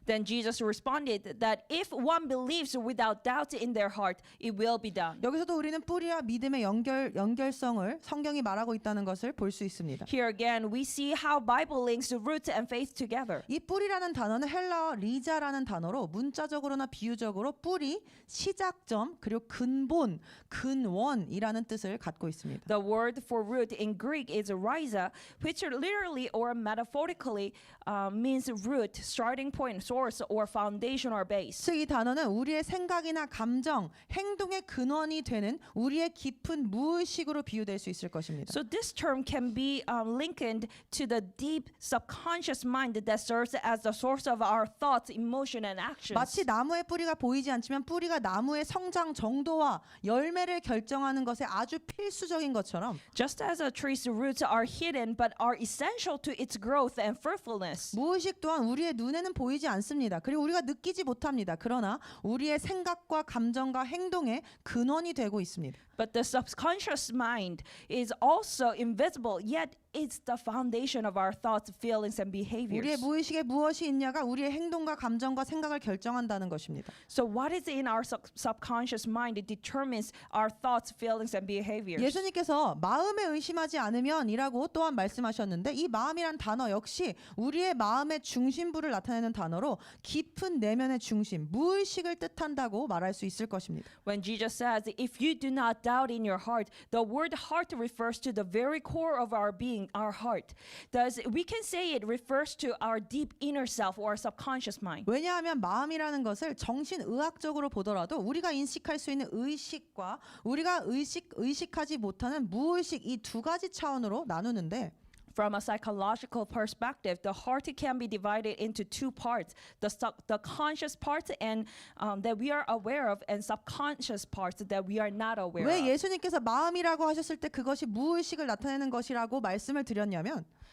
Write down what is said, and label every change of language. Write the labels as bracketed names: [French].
[English] Then Jesus responded that if one believes without doubt in their heart, it will be done. [Korean] 여기서도 우리는 뿌리와 믿음의 연결성을 성경이 말하고 있다는 것을 볼 수 있습니다. [English] Here again, we see how Bible links root and faith together. [Korean] 이 뿌리라는 단어는 헬라어 리자라는 단어로 문자적으로나 비유적으로 뿌리, 시작점, 그리고 근본, 근원이라는 뜻을 갖고 있습니다. [English] The word for root in Greek is rhiza, which literally or metaphorically means root, starting point, source, or foundation or base. [Korean] 즉 이 단어는 우리의 생각이나 감정, 행동의 근원이 되는 우리의 깊은 무의식으로 비유될 수 있을 것입니다. [English] So this term can be linked to the deep subconscious mind that serves as the source of our thoughts, emotion, and actions. [Korean] 마치 나무의 뿌리가 보이지 않지만 뿌리가 나무의 성장 정도와 열매를 결정하는 것에 아주 필수적인 것처럼 [English] Just as a tree's roots are hidden but are essential to its growth and fruitfulness. [Korean] 무의식 또한 우리의 눈에는 보이지 않습니다. 그리고 우리가 느끼지 못합니다. 그러나 우리의 생각과 감정과 행동의 근원이 되고 있습니다. [English] But the subconscious mind is also invisible, yet it's the foundation of our thoughts, feelings, and [Korean] 우리의 [English] behaviors. [Korean] 무의식에 무엇이 있냐가 우리의 행동과 감정과 생각을 결정한다는 것입니다. [English] So what is in our subconscious mind it determines our thoughts, feelings, and behaviors. [Korean] 예수님께서 마음에 의심하지 않으면이라고 또한 말씀하셨는데 이 마음이란 단어 역시 우리의 마음의 중심부를 나타내는 단어로 깊은 내면의 중심, 무의식을 뜻한다고 말할 수 있을 것입니다. [English] When Jesus says, if you do not doubt in your heart, the word heart refers to the very core of our being, our heart. Thus, we can say it refers to our deep inner self or subconscious mind. [Korean] 왜냐하면 마음이라는 것을 정신의학적으로 보더라도 우리가 인식할 수 있는 의식과 우리가 의식하지 못하는 무의식 이 두 가지 차원으로 나누는데 [English] From a psychological perspective, the heart can be divided into two parts: the conscious part and that we are aware of, and subconscious parts that we are not aware [Korean] 왜 [English] of. [Korean] 예수님께서 마음이라고 하셨을 때 그것이 무의식을 나타내는 것이라고 말씀을 드렸냐면